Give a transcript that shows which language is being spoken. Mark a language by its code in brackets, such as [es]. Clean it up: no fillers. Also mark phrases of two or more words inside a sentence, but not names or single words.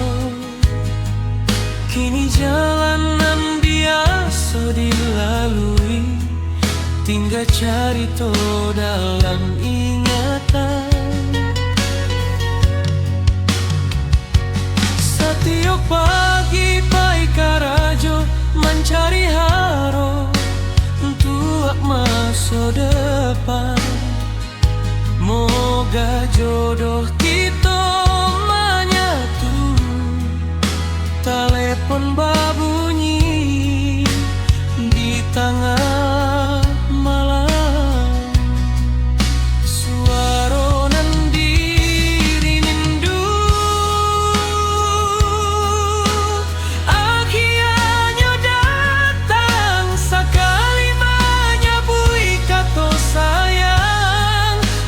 [id] Kini jalanan biasa dilalui, tinggal cerita dalam ingatan. [min] Setiap pagi pai karajo mencari haro untuk masa depan. [id] Moga jodoh kita menyatu. [min] Telepon babunyi di tengah malam, suara nan dirindu akhirnya datang sekali menyabui kata sayang.